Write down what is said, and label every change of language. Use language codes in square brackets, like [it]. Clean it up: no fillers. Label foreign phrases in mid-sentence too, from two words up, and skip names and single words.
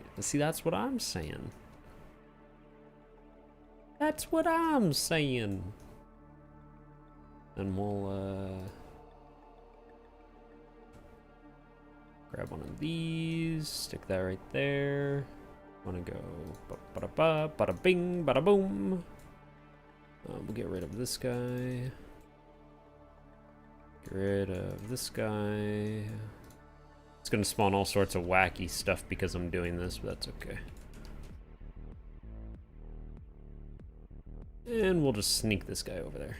[en] See, that's what I'm saying. That's what I'm saying. And we'll, grab one of these, stick that right there. Wanna go ba-da-ba, bada-bing, bada-boom. We'll get rid of this guy. Get rid of this guy. It's gonna spawn all sorts of wacky stuff because I'm doing this, but that's okay. And we'll just sneak this guy over there.